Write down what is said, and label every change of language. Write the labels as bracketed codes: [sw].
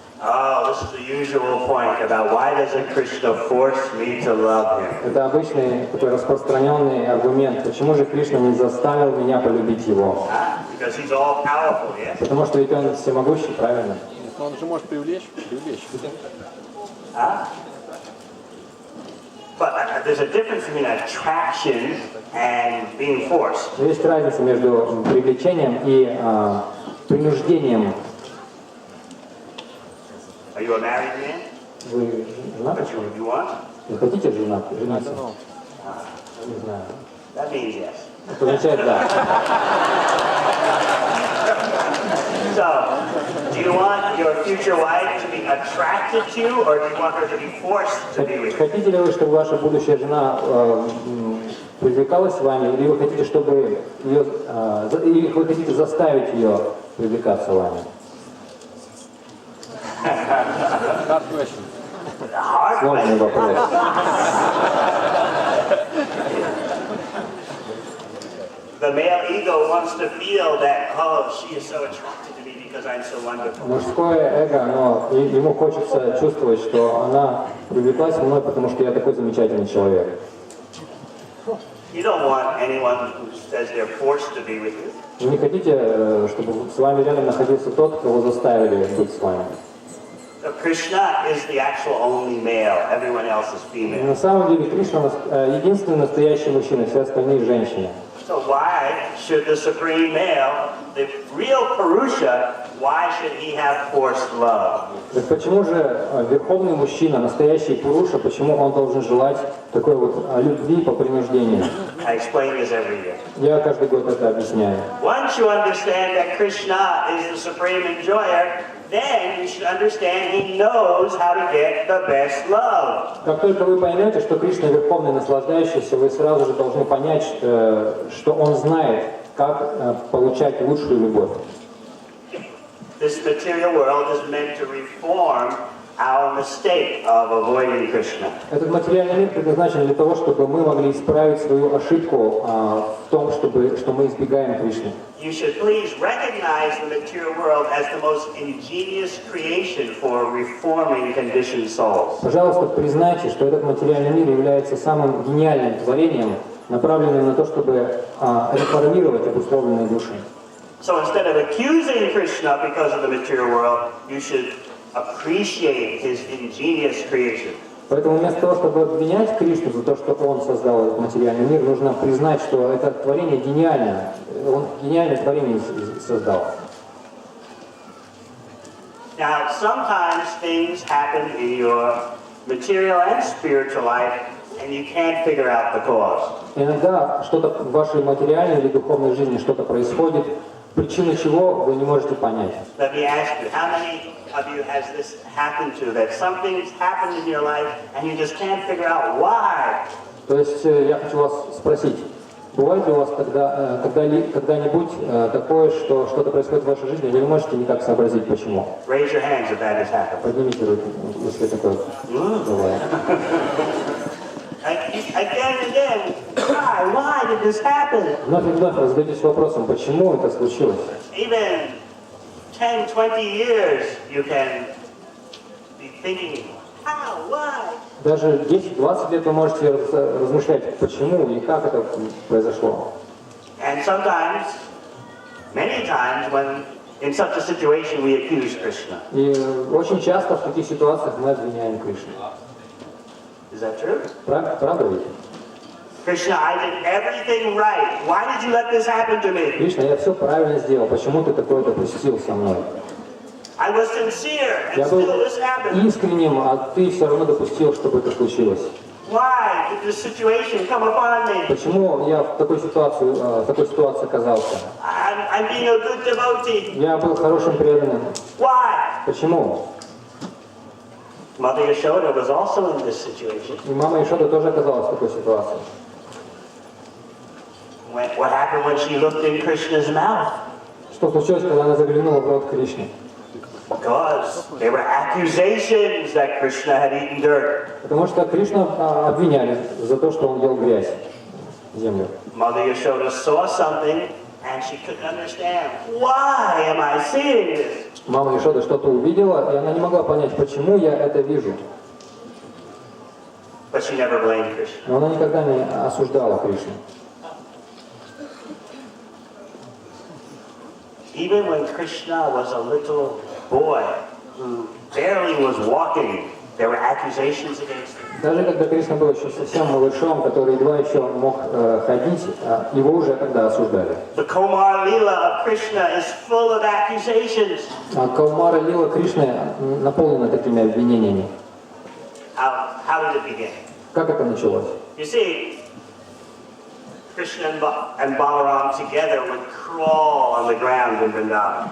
[en] Oh, this is the usual point about why doesn't Krishna force me to love him? [ru] Это обычный такой распространенный аргумент. Почему же Кришна не заставил меня полюбить его? [en] Because he's all powerful, yes? [ru] Потому что ведь он всемогущий, правильно? Нет, но он же может привлечь. [en] But there's a difference between attraction and being forced. [ru] Но есть разница между привлечением и принуждением. [en] Are you a married man? [ru] Вы женаты? [en] But you want? [ru] Вы хотите жениться? Не знаю. [en] That means yes. [ru] Это означает да. [en] So, do you want your future wife to be attracted to you, or do you want her to be forced to be with you? [ru] Хотите ли вы, чтобы ваша будущая жена привлекалась с вами, или вы хотите, чтобы ее, или вы хотите заставить ее привлекаться вами? [en] Hard question. [ru] Сложный вопрос. [en] The male ego wants to feel that, oh, she is so attracted to me because I'm so wonderful. [ru] Мужское эго, ему хочется чувствовать, что она привлеклась мной, потому что я такой замечательный человек. [en] You don't want anyone who says they're forced to be with you. [ru] Вы не хотите, чтобы с вами рядом находился тот, кого заставили быть с вами? [en] So Krishna is the actual only male. Everyone else is female. [ru] На самом деле Кришна единственный настоящий мужчина, все остальные женщины. [en] So why should the supreme male, the real Purusha, why should he have forced love? [ru] Так почему же верховный мужчина, настоящий Пуруша, почему он должен желать такой вот любви по принуждению? [en] I explain this every year. [ru] Я каждый год это объясняю. [en] Once you understand that Krishna is the supreme enjoyer, then you should understand he knows how to get the best love. [ru] Как только вы поймете, что Кришна верховный наслаждающийся, вы сразу же должны понять, что он знает, как получать лучшую любовь. [en] This material world is meant to reform our mistake of avoiding Krishna. [ru] Этот материальный мир предназначен для того, чтобы мы могли исправить свою ошибку в том, что мы избегаем Кришны. [en] You should please recognize the material world as the most ingenious creation for reforming conditioned souls. [ru] Пожалуйста, признайте, что этот материальный мир является самым гениальным творением, направленным на то, чтобы реформировать обусловленные души. [en] So instead of accusing Krishna because of the material world, you should appreciate his ingenious creation. [ru] Поэтому вместо того, чтобы обвинять Кришну за то, что он создал этот материальный мир, нужно признать, что это творение гениальное. Он гениальное творение создал. [en] Now, sometimes things happen in your material and spiritual life, and you can't figure out the cause. [ru] Иногда что-то в вашей материальной или духовной жизни что-то происходит, причину чего вы не можете понять. [en] Let me ask you, how many of you has this happened to, that something's happened in your life and you just can't figure out why? [ru] То есть я хочу вас спросить, бывает ли у вас когда-нибудь такое, что что-то происходит в вашей жизни, и вы не можете никак сообразить, почему? [en] Raise your hands if that has happened. [ru] Поднимите руки, если такое бывает. [en] Again and again, why did this happen? [ru] Вновь и вновь вы задаетесь вопросом, почему это случилось? [en] Even 10-20 years you can be thinking, how, why? [ru] Даже 10-20 лет вы можете размышлять, почему и как это произошло. [en] And sometimes, many times, when in such a situation we accuse Krishna. [ru] И очень часто в таких ситуациях мы обвиняем Кришну. [en] Is that true? [ru] Правда ведь? [en] Krishna, I did everything right. Why did you let this happen to me? [ru] Кришна, я все правильно сделал, почему ты такое допустил со мной? [en] I was sincere, and [ru] Я был [en] still this happened. [ru] искренним, а ты все равно допустил, чтобы это случилось. [en] Why did this situation come upon me? [ru] Почему я в такой ситуации оказался? [en] I'm being a good devotee. [ru] Я был хорошим преданным. [en] Why? [ru] Почему? [en] Mother Yashoda was also in this situation. [ru] И мама Ишода тоже оказалась в такой ситуации. [en] What happened when she looked in Krishna's mouth? [ru] Что случилось, когда она заглянула в рот Кришны? [en] Because there were accusations that Krishna had eaten dirt. [ru] Потому что Кришну обвиняли за то, что он ел грязь, землю. [en] Mother Yashoda saw something and she couldn't understand. Why am I seeing this? [ru] Мама Ишода что-то увидела, и она не могла понять, почему я это вижу. [en] But she never blamed Krishna. [ru] Но она никогда не осуждала Кришну. [en] Even when Krishna was a little boy who barely was walking, there were accusations against him. [ru] Даже когда Кришна был еще совсем малышом, который едва еще мог ходить, его уже тогда осуждали. [en] The Kumar Lila of Krishna is full of accusations. [ru] А Каумара Лила Кришны наполнена такими обвинениями. [en] How did it begin? [ru] Как это началось? [en] You see, Krishna and Balaram together would crawl on the ground in Vrindavan.